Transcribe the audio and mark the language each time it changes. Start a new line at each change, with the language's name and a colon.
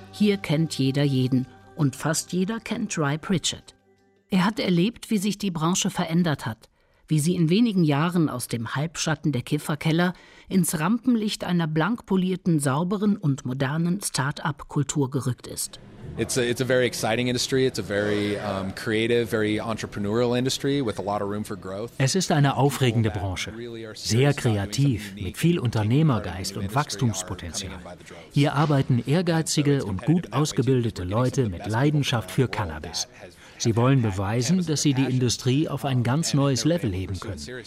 German: Hier kennt jeder jeden und fast jeder kennt Ry Pritchett. Er hat erlebt, wie sich die Branche verändert hat, wie sie in wenigen Jahren aus dem Halbschatten der Kifferkeller ins Rampenlicht einer blank polierten, sauberen und modernen Start-up-Kultur gerückt ist.
English: It's a very exciting industry. It's a very creative, very entrepreneurial industry with a lot of room for growth.
German: Es ist eine aufregende Branche, sehr kreativ, mit viel Unternehmergeist und Wachstumspotenzial. Hier arbeiten ehrgeizige und gut ausgebildete Leute mit Leidenschaft für Cannabis. Sie wollen beweisen, dass sie die Industrie auf ein ganz neues Level heben können.